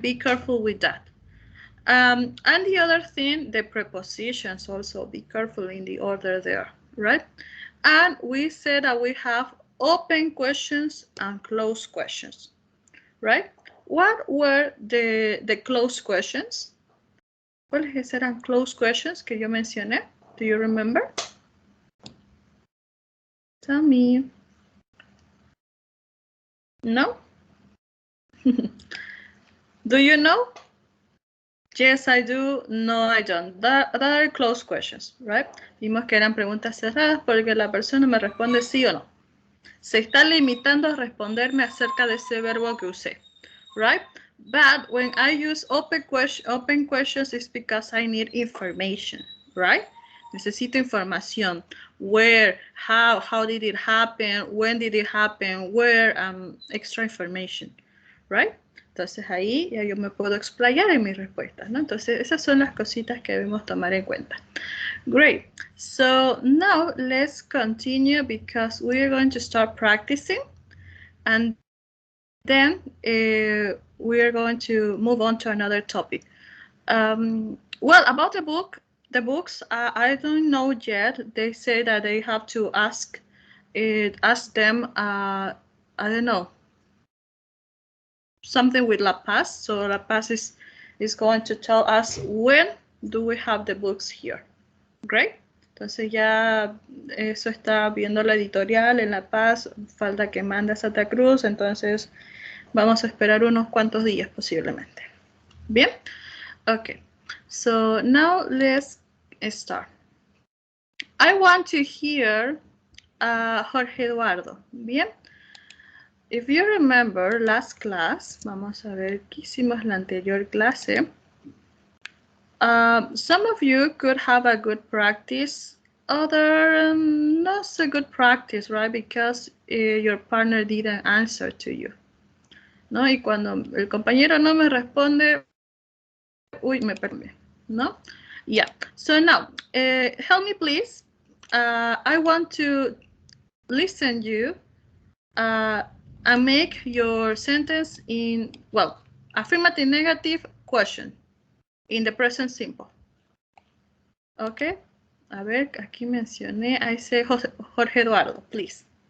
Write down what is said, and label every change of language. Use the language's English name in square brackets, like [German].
[English] Be careful with that. And the other thing, the prepositions also, be careful in the order there, right? And we said that we have open questions and closed questions, right? What were the closed questions? [Spanish] ¿Cuáles eran [English] closed questions [Spanish] que yo mencioné? [English] Do you remember? Tell me. No? Do you know? Yes, I do. No, I don't. That are closed questions, right? [Spanish] Vimos que eran preguntas cerradas porque la persona me responde sí o no. Se está limitando a responderme acerca de ese verbo que usé, [English] right? But when I use open questions, it's because I need information, right? [Spanish] Necesito información. [English] Where, how did it happen? When did it happen? Where, extra information, right? [Spanish] Entonces ahí ya yo me puedo explayar en mis respuestas, ¿no? Entonces esas son las cositas que debemos tomar en cuenta. [English] Great. So now let's continue because we are going to start practicing, and then we are going to move on to another topic. Well, about the books, I don't know yet. They say that they have to ask them, I don't know, something with La Paz. So La Paz is going to tell us when do we have the books here. Great. [Spanish] Entonces ya eso está viendo la editorial en La Paz. Falta que mande a Santa Cruz. Entonces vamos a esperar unos cuantos días posiblemente. [English] Bien. Okay. So now let's start. I want to hear Jorge Eduardo. Bien. If you remember last class, [Spanish] vamos a ver qué hicimos la anterior clase. [English] Some of you could have a good practice, other not so good practice, right? Because your partner didn't answer to you. [Spanish] ¿No? Y cuando el compañero no me responde, uy, me perdí, ¿no? [English] Yeah. So now, help me please. I want to listen you and make your sentence in, well, affirmative, negative, question in the present simple. [Spanish] Okay. A ver, aquí mencioné, [English] I say [Spanish] Jorge Eduardo, please.